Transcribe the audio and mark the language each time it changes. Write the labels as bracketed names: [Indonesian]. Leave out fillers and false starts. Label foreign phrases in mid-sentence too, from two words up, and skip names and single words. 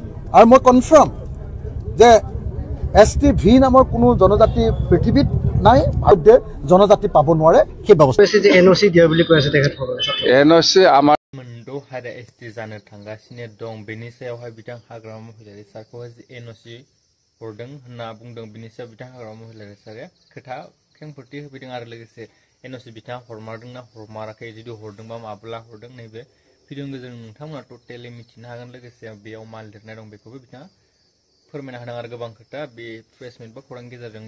[Assamese] আৰু মই কনফাৰ্ম যে STV নামৰ কোনো জনজাতি পৃথিৱীত নাই ভাৰতে জনজাতি পাব নোৱাৰে সেই ব্যৱস্থা যে NOC দিয়া বুলি কৈ আছে তেখেতসকলে NOC আমাৰ [Bodo] मोनद' हारिया ST जानो थांगासिनो दं बेनि सायावहाय बिथां हाग्रामा महिलारि सारखौहाय NOC हरदों होनना बुंदों बिनि सायाव बिथां हाग्रामा महिलारि सारा खोथा खेंफोरथि होफैदों आरो लोगोसे NOC बिथाङा हरमारदोंना हरमाराखै जुदि हरदोंबा माब्ला हरदों नैबे भिडिअनि गेजेरजों नोंथांमोना टटेलि मिथिनो हागोन लोगोसे बेयाव मा लिरनाय दं बेखौबो बिथाङा फोरमायना होदों आरो गोबां खोथा बे [English] press meet [Bodo] बा खौरांनि गेजेरजों